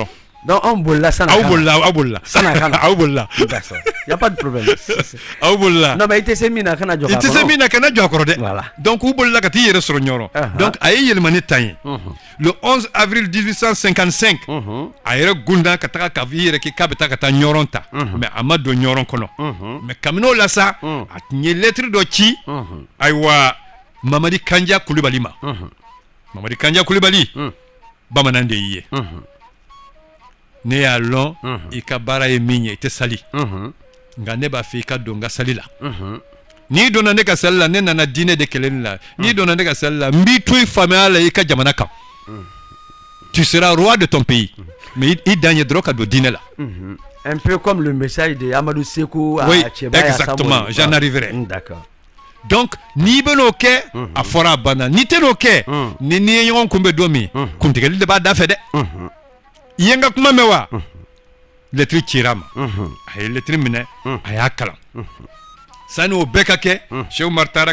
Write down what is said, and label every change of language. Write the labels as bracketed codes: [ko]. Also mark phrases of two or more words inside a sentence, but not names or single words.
[fr] Donc on [bm] bolila sana aw bolila sana kana aw bolila [fr] d'accord y a pas de problème [bm] aw bolila [fr] non mais [bm] i tɛ se min na kana jɔ i tɛ se min na kana jɔ a kɔrɔ dɛ [fr] voilà [bm] donc u bolila ka t'i yɛrɛ sɔrɔ ɲɔrɔ donc a ye Yélémané ta ye [fr] le 11 avril 1855 [bm] a yɛrɛ gunda ka taga k'a fɔ i yɛrɛ k'a bɛ taa ka taa ɲɔrɔn ta mais a ma don ɲɔrɔn kɔnɔ mais kabini o la sa a tun ye lettre dɔ ci ayiwa Mamadi Kanja Kulibali ma Mamadi Kanja Kulibali bamanan de y'i ye ne y'a lɔn i ka baara ye min ye i tɛ sali nka ne b'a fɛ i ka don n ka sali la n'i donna ne ka sali la ne nana diinɛ de kɛlɛli la n'i donna ne ka sali la n b'i to i faamuyaya la i ka jamana kan [fr] tu seras roi de ton pays [bm] mais i dan ye dɔrɔn ka don diinɛ la [fr] un peu comme le message de Amadou Sékou à oui Tcheba exactement j'en arriverai d'accord [bm] donc n'i bɛ n'o kɛ a fɔra a banna n'i tɛ n'o kɛ ni n'i ye ɲɔgɔn kunbɛn don min kuntigɛli de b'a da fɛ dɛ i ye n ka kuma mɛn wa lettre cira a ma a ye lettre minɛ a y'a kalan sani o bɛɛ ka kɛ Cheikh Oumar taara